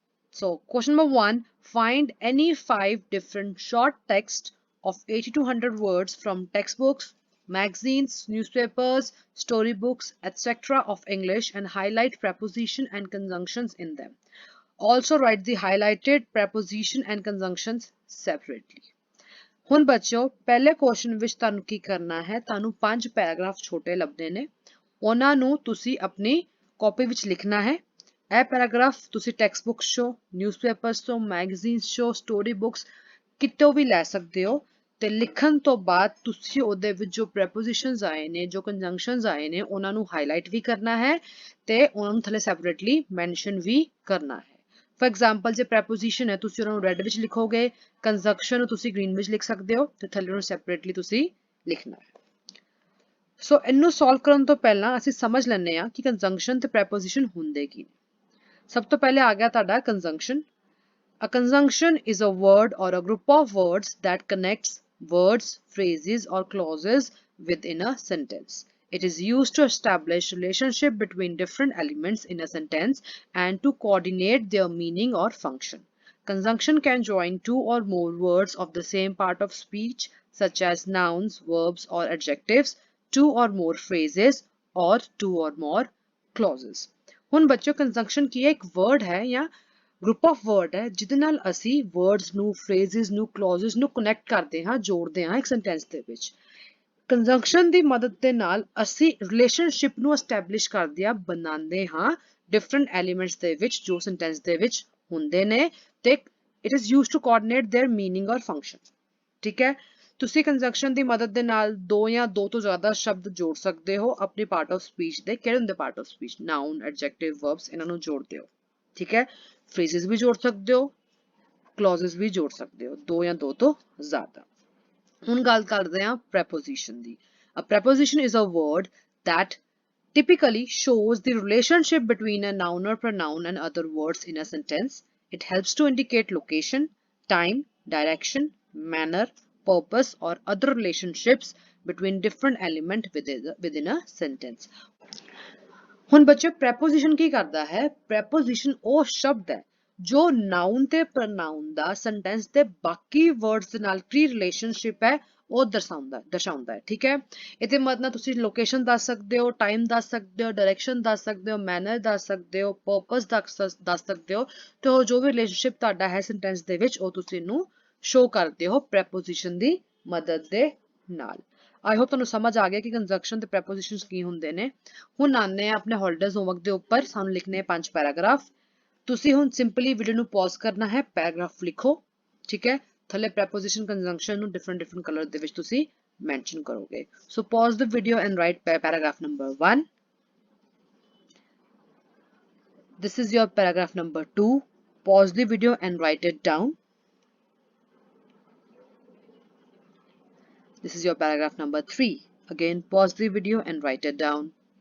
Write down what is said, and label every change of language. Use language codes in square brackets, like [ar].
[en] So question number 1, find any 5 different short text of 80 to 100 words from textbooks, magazines, newspapers, storybooks, etc. of English and highlight preposition and conjunctions in them. Also write the highlighted preposition and conjunctions separately. [pa] ਹੁਣ ਬੱਚਿਓ ਪਹਿਲੇ question ਵਿੱਚ ਤੁਹਾਨੂੰ ਕੀ ਕਰਨਾ ਹੈ, ਤੁਹਾਨੂੰ 5 paragraph ਛੋਟੇ ਲੱਭਦੇ ਨੇ, ਉਹਨਾਂ ਨੂੰ ਤੁਸੀਂ ਆਪਣੀ ਕਾਪੀ ਵਿੱਚ ਲਿਖਣਾ ਹੈ। ਇਹ ਪੈਰਾਗ੍ਰਾਫ ਤੁਸੀਂ ਟੈਕਸਟ ਬੁੱਕਸ ਚੋਂ, ਨਿਊਜ਼ਪੇਪਰਸ ਤੋਂ, ਮੈਗਜ਼ੀਨਸ ਚੋਂ, ਸਟੋਰੀ ਬੁੱਕਸ ਕਿਤੋਂ ਵੀ ਲੈ ਸਕਦੇ ਹੋ ਤੇ ਲਿਖਣ ਤੋਂ ਬਾਅਦ ਤੁਸੀਂ ਉਹਦੇ ਵਿੱਚ ਜੋ ਪ੍ਰੈਪੋਜੀਸ਼ਨਸ ਆਏ ਨੇ, ਜੋ ਕੰਜੰਕਸ਼ਨਸ ਆਏ ਨੇ, ਉਹਨਾਂ ਨੂੰ ਹਾਈਲਾਈਟ ਵੀ ਕਰਨਾ ਹੈ ਤੇ ਉਹਨਾਂ ਨੂੰ ਥੱਲੇ ਸੈਪਰੇਟਲੀ ਮੈਂਸ਼ਨ ਵੀ ਕਰਨਾ ਹੈ। [en] for example [pa] ਜੇ ਪ੍ਰੈਪੋਜੀਸ਼ਨ ਹੈ ਤੁਸੀਂ ਉਹਨਾਂ ਨੂੰ ਰੈੱਡ ਵਿੱਚ ਲਿਖੋਗੇ, ਕੰਜੰਕਸ਼ਨ ਨੂੰ ਤੁਸੀਂ ਗ੍ਰੀਨ ਵਿੱਚ ਲਿਖ ਸਕਦੇ ਹੋ ਤੇ ਥੱਲੇ ਨੂੰ ਸੈਪਰੇਟਲੀ ਤੁਸੀਂ ਲਿਖਣਾ ਹੈ। ਸੋ ਇਹਨੂੰ ਸੋਲਵ ਕਰਨ ਤੋਂ ਪਹਿਲਾਂ ਅਸੀਂ ਸਮਝ ਲੈਂਦੇ ਹਾਂ ਕਿ ਕੰਜੰਕਸ਼ਨ ਤੇ ਪ੍ਰੈਪੋਜੀਸ਼ਨ ਹੁੰਦੇ ਕੀ ਨੇ। ਸਭ ਤੋਂ ਪਹਿਲੇ ਆ ਗਿਆ ਤੁਹਾਡਾ ਕੰਜੰਕਸ਼ਨ। [en] A conjunction is a word or a group of words that connects words, phrases or clauses within a sentence. It is used to establish relationship between different elements in a sentence and to coordinate their meaning or function. Conjunction can join two or more words of the same part of speech, such as nouns, verbs or adjectives, two or more phrases or two or more clauses. [pa] ਹੁਣ ਬੱਚਿਓ ਕੰਜੰਕਸ਼ਨ ਕੀ ਹੈ? ਇੱਕ word ਹੈ ਜਾਂ group of word ਹੈ ਜਿਹਦੇ ਨਾਲ ਅਸੀਂ ਵਰਡਸ ਨੂੰ, ਫਰੇਜ਼ਸ ਨੂੰ, ਕਲੌਜ਼ਸ ਨੂੰ ਕਨੈਕਟ ਕਰਦੇ ਹਾਂ, ਜੋੜਦੇ ਹਾਂ ਇੱਕ ਸੈਂਟੈਂਸ ਦੇ ਵਿੱਚ। ਕੰਜੰਕਸ਼ਨ ਦੀ ਮਦਦ ਦੇ ਨਾਲ ਅਸੀਂ ਰਿਲੇਸ਼ਨਸ਼ਿਪ ਨੂੰ ਐਸਟੈਬਲਿਸ਼ ਕਰਦੇ ਹਾਂ, ਬਣਾਉਂਦੇ ਹਾਂ ਡਿਫਰੈਂਟ ਐਲੀਮੈਂਟਸ ਦੇ ਵਿੱਚ ਜੋ ਸੈਂਟੈਂਸ ਦੇ ਵਿੱਚ ਹੁੰਦੇ ਨੇ ਤੇ [en] It is used to coordinate their meaning or function. [pa] ਠੀਕ ਹੈ, ਤੁਸੀਂ ਕੰਜੰਕਸ਼ਨ ਦੀ ਮਦਦ ਦੇ ਨਾਲ ਦੋ ਜਾਂ ਦੋ ਤੋਂ ਜ਼ਿਆਦਾ ਸ਼ਬਦ ਜੋੜ ਸਕਦੇ ਹੋ ਆਪਣੀ ਪਾਰਟ ਆਫ ਸਪੀਚ ਦੇ। ਕਿਹੜੇ ਹੁੰਦੇ part of speech? ਨਾउन, adjective, verbs, ਇਹਨਾਂ ਨੂੰ ਜੋੜਦੇ ਹੋ। ਠੀਕ ਹੈ, ਫਰੇਜ਼ਸ ਵੀ ਜੋੜ ਸਕਦੇ ਹੋ, ਕਲੌਜ਼ਸ ਵੀ ਜੋੜ ਸਕਦੇ ਹੋ, ਦੋ ਜਾਂ ਦੋ ਤੋਂ ਜ਼ਿਆਦਾ। ਹੁਣ ਗੱਲ ਕਰਦੇ ਹਾਂ preposition ਦੀ। [en] A preposition is a word that typically shows the relationship between a noun or pronoun and other words in a sentence. It helps to indicate location, time, direction, manner, purpose or other relationships between different elements within a sentence. [pa] ਹੁਣ ਬੱਚੇ preposition ਕੀ ਕਰਦਾ ਹੈ? Preposition ਉਹ ਸ਼ਬਦ ਹੈ ਜੋ ਨਾउन ਤੇ ਪ੍ਰੋਨਾउन ਦਾ sentence ਦੇ ਬਾਕੀ ਵਰਡਸ ਦੇ ਨਾਲ ਕੀ ਰਿਲੇਸ਼ਨਸ਼ਿਪ ਹੈ ਉਹ ਦਰਸਾਉਂਦਾ ਹੈ। ਠੀਕ ਹੈ, ਇਹਦੇ ਮਦਦ ਨਾਲ ਤੁਸੀਂ ਲੋਕੇਸ਼ਨ ਦੱਸ ਸਕਦੇ ਹੋ, ਟਾਈਮ ਦੱਸ ਸਕਦੇ ਹੋ, ਡਾਇਰੈਕਸ਼ਨ ਦੱਸ ਸਕਦੇ ਹੋ, ਮੈਨਰ ਦੱਸ ਸਕਦੇ ਹੋ, ਪਰਪਸ ਦੱਸ ਸਕਦੇ ਹੋ ਤੇ ਉਹ ਜੋ ਵੀ ਰਿਲੇਸ਼ਨਸ਼ਿਪ ਤੁਹਾਡਾ ਹੈ ਸੈਂਟੈਂਸ ਦੇ ਵਿੱਚ ਉਹ ਤੁਸੀਂ ਇਹਨੂੰ ਸ਼ੋ ਕਰਦੇ ਹੋ ਪ੍ਰੈਪੋਜੀਸ਼ਨ ਦੀ ਮਦਦ ਦੇ ਨਾਲ। [en] I hope [pa] ਤੁਹਾਨੂੰ ਸਮਝ ਆ ਗਿਆ ਕਿ ਕੰਜੰਕਸ਼ਨ ਤੇ ਪ੍ਰੈਪੋਜੀਸ਼ਨਸ ਕੀ ਹੁੰਦੇ ਨੇ। ਹੁਣ ਆਉਂਦੇ ਆ ਆਪਣੇ ਹੌਲੀਡੇਜ਼ ਹੋਮਵਰਕ ਦੇ ਉੱਪਰ। ਸਾਨੂੰ ਲਿਖਣੇ 5 ਪੈਰਾਗ੍ਰਾਫ। ਤੁਸੀਂ ਹੁਣ ਸਿੰਪਲੀ ਵੀਡੀਓ ਨੂੰ ਪੌਜ਼ ਕਰਨਾ ਹੈ, ਪੈਰਾਗ੍ਰਾਫ ਲਿਖੋ। ਠੀਕ ਹੈ, ਥੱਲੇ ਪ੍ਰੈਪੋਜੀਸ਼ਨ ਕੰਜੰਕਸ਼ਨ ਨੂੰ ਡਿਫਰੈਂਟ ਕਲਰ ਦੇ ਵਿੱਚ ਤੁਸੀਂ ਮੈਂਸ਼ਨ ਕਰੋਗੇ। [en] So pause the video and write paragraph number 1। This is your paragraph number 2. Pause the video and write it down. This is your paragraph number 3. Again, pause the video and write it down.